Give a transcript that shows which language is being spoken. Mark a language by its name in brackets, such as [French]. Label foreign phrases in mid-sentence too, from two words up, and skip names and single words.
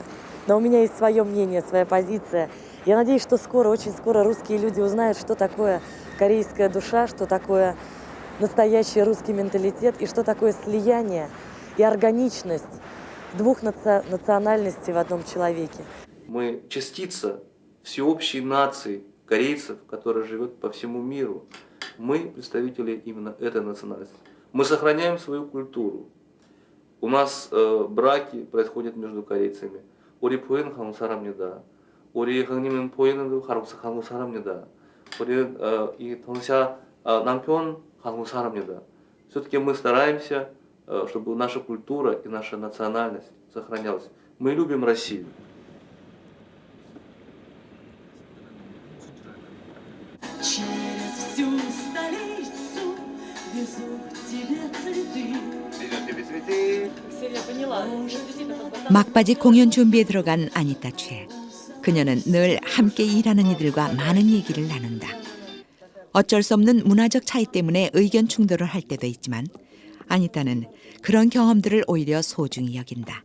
[Russian] Но у меня есть свое мнение, своя позиция. Я надеюсь, что скоро, очень скоро русские люди узнают, что такое корейская душа, что такое настоящий русский менталитет и что такое слияние и органичность двух национальностей в одном человеке. Мы частица всеобщей нации корейцев, которая живет по всему миру. Мы представители именно этой национальности. Мы сохраняем свою культуру. У нас браки происходят между корейцами. [Korean] 우리 부인은 한국 사람입니다. 우리 형님은 부인은 한국 사람입니다. 우리 이 동생 남편 한국 사람입니다. [Russian] Все-таки мы стараемся, чтобы наша культура и наша национальность сохранялась. Мы любим Россию. Через всю столицу везу тебе цветы. Везет тебе цветы. Все, я поняла. [Korean] 막바지 공연 준비에 들어간 아니타 최. 그녀는 늘 함께 일하는 이들과 많은 얘기를 나눈다. 어쩔 수 없는 문화적 차이 때문에 의견 충돌을 할 때도 있지만 아니타는 그런 경험들을 오히려 소중히 여긴다.